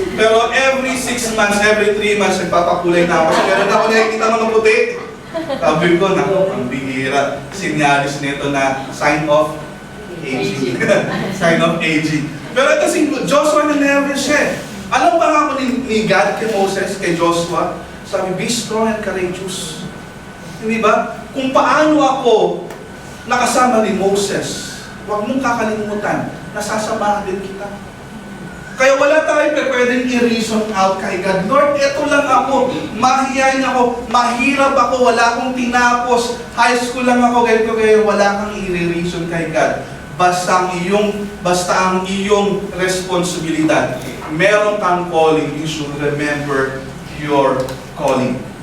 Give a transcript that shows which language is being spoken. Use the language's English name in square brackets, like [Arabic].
[Filipino] Pero [English] every 6 months, every 3 months, [Filipino] nagpapakulay na ako. So meron ako nakikita mga puti. Sabi ko, naku, ang bihira. Sinyalis nito na [English] sign of aging. Sign of aging. [Filipino] Pero ito si Joshua na nervous siya. Alam ba ako ni God kay Moses, kay Joshua? Sabi, [English] be strong and courageous. [Filipino] Hindi ba? Kung paano ako nakasama ni Moses, huwag mong kakalimutan, nasasamahan din kita. Kaya wala tayong pwedeng i-reason out kay God. Lord, eto lang ako, mahihayin ako, mahirap ako, wala akong tinapos, high school lang ako, ganito kayo, wala kang i-reason kay God. Basta ang iyong responsibilidad. Meron kang calling, [English] you should remember your calling.